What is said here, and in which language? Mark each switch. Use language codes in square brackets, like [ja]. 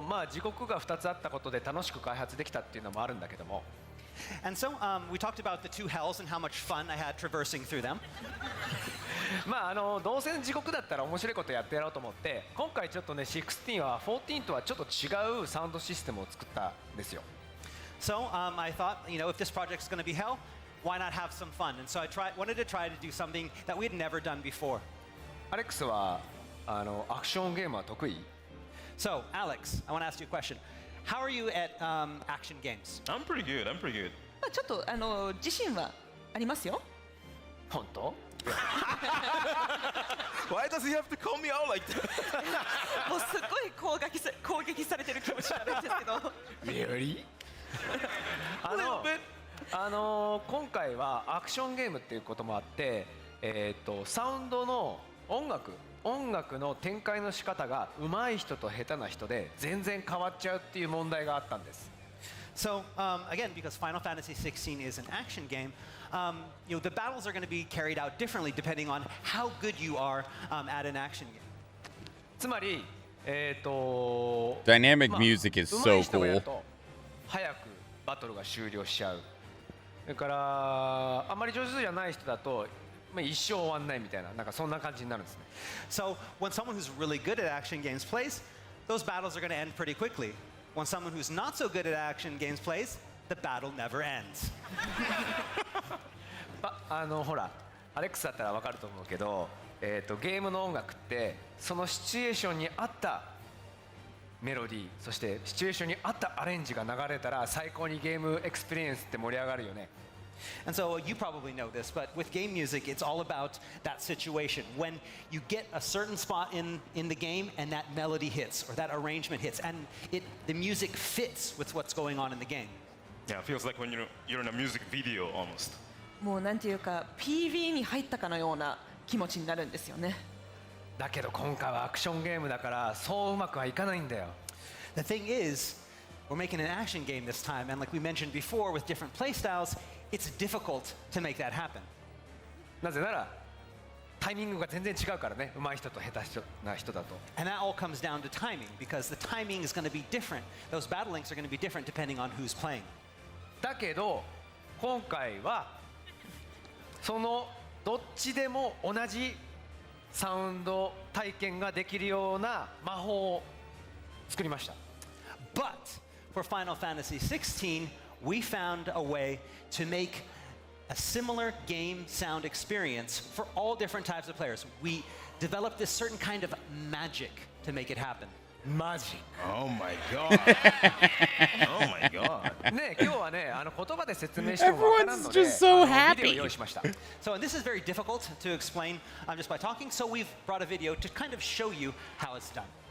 [ja] 地獄が2つあったことで楽しく開発できたっていうのもあるんだけども。 [en] And so we talked about the two hells and how much fun I had traversing through them. [ja] どうせ地獄だったら面白いことやってやろうと思って、今回ちょっとね16は14とはちょっと違うサウンドシステムを作ったんですよ。 [en] So I thought, if this project's going to be hell, why not have some fun? And so I wanted to try to do something that we had never done before. [ja] アレックスはアクションゲームは得意？ [en] So Alex, I want to ask you a question. How are you at action games? I'm pretty good. [ja] ちょっと自信はありますよ。本当 [en] ？Why does he have to call me out like that? [ja] もうすごい攻撃されてる気持ちがあるんですけど。 [en] Really? [ja] 今回はアクションゲームっていうこともあって、サウンドの音楽の展開の仕方が上手い人と下手な人で全然変わっちゃうっていう問題があったんです。 [en] So again, because Final Fantasy 16 is an action game, the battles are going to be carried out differently depending on how good you are at an action game. [ja] つまり、 [en] Dynamic music is so cool. [ja] 早くバトルが終了しちゃう。それからあまり上手じゃない人だと一生終わんないみたいな、なんかそんな感じになるんですね。 [en] So when someone who's really good at action games plays, those battles are going to end pretty quickly. When someone who's not so good at action games plays, the battle never ends. [ja] ほら、アレックスだったらわかると思うけど、ゲームの音楽ってそのシチュエーションに合ったメロディー、そしてシチュエーションに合ったアレンジが流れたら最高にゲームエクスペリエンスって盛り上がるよね。 [en] And so you probably know this, but with game music, it's all about that situation. When you get a certain spot in the game and that melody hits or that arrangement hits, and the music fits with what's going on in the game. Yeah, it feels like when you're in a music video almost. [ja] もうなんていうか PV に入ったかのような気持ちになるんですよね。だけど今回はアクションゲームだからそううまくはいかないんだよ。 [en] The thing is, we're making an action game this time, and like we mentioned before, with different playstyles, it's difficult to make that happen. [ja] なぜならタイミングが全然違うからね、上手い人と下手な人だと。 [en] And that all comes down to timing, because the timing is going to be different. Those battle links are going to be different depending on who's playing. [ja] だけど今回はそのどっちでも同じサウンド体験ができるような魔法を作りました。 [en] But for Final Fantasy 16, we found a way to make a similar game sound experience for all different types of players. We developed this certain kind of magic to make it happen. Magic. Oh my god. Oh my god. [ja] ね、今日はね、言葉で説明してもわからんので、 [en] Everyone's just so [ja] ビデオ [en] happy. [ja] 用意しました。 [en] So, and this is very difficult to explain just by talking, so we've brought a video to kind of show you how it's done.